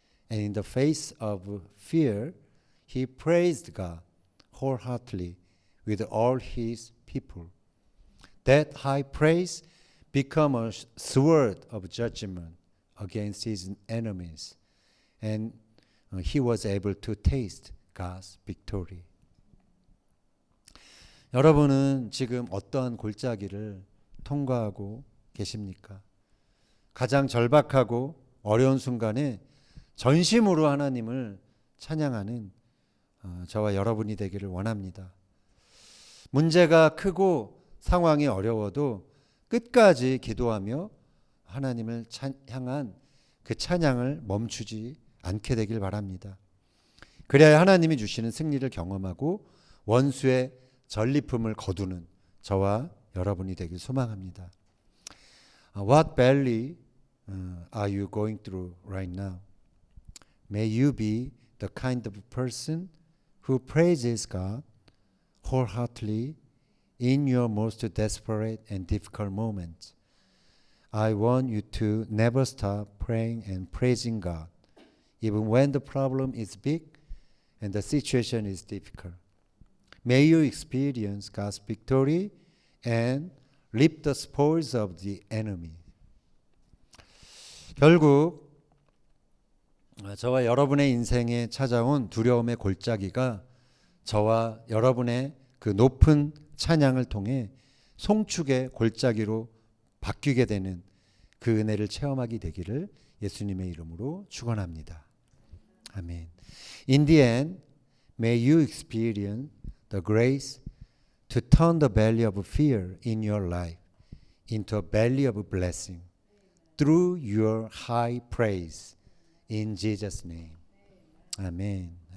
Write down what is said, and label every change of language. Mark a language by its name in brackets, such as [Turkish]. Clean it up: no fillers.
[English] And in the face of fear, he praised God wholeheartedly with all his people. That high praise became a sword of judgment against his enemies and he was able to taste God's victory. [Korean] 여러분은 지금 어떠한 골짜기를 통과하고 계십니까? 가장 절박하고 어려운 순간에 전심으로 하나님을 찬양하는 저와 여러분이 되기를 원합니다. 문제가 크고 상황이 어려워도 끝까지 기도하며 하나님을 향한 그 찬양을 멈추지 않게 되길 바랍니다. 그래야 하나님이 주시는 승리를 경험하고 원수의 전리품을 거두는 저와 여러분이 되길 소망합니다. [English] What valley are you going through right now? May you be the kind of person who praises God wholeheartedly in your most desperate and difficult moments. I want you to never stop praying and praising God, even when the problem is big and the situation is difficult. May you experience God's victory and reap the spoils of the enemy. [Korean] 결국 저와 여러분의 인생에 찾아온 두려움의 골짜기가 저와 여러분의 그 높은 찬양을 통해 송축의 골짜기로 바뀌게 되는 그 은혜를 체험하게 되기를 예수님의 이름으로 축원합니다. 아멘. [English] In the end, may you experience the grace to turn the valley of fear in your life into a valley of blessing through your high praise in Jesus' name. [Korean] 아멘.